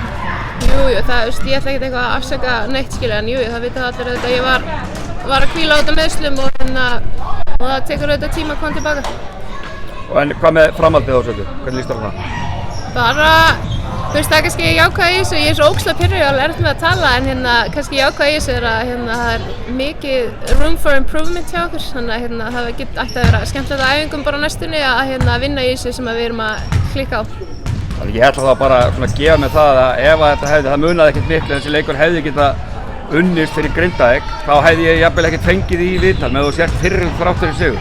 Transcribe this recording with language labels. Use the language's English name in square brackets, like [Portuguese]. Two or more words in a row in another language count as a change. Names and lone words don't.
[Icelandic] Jú, það, ég ætla ekkert eitthvað að afsaka neitt skilja, en jú, það vita allir auðvitað að ég var að hvíla á þetta meiðslum og það tekur auðvitað tíma að koma tilbaka. En hvað með framhaldið á þessu? Hvernig líst þér á það? Bara, það er kannski jákvæð í þessu, ég er svo ógeðslega pirruð og alveg erfitt með að tala, en kannski jákvæð í þessu er að það er mikið [English] room for improvement [Icelandic] hjá okkur, þannig að það ætti að vera skemmtilegt á æfingum bara á næstunni að vinna í þessu sem við erum að klikka á. Þannig ég ætla þá bara að gefa mig það að ef það munaði ekkert miklu en þessi leikur hefði getað unnist fyrir Grindavík, þá hefði ég jafnvel ekkert fengið í viðtal með þú sért fyrir þráttur í sigur.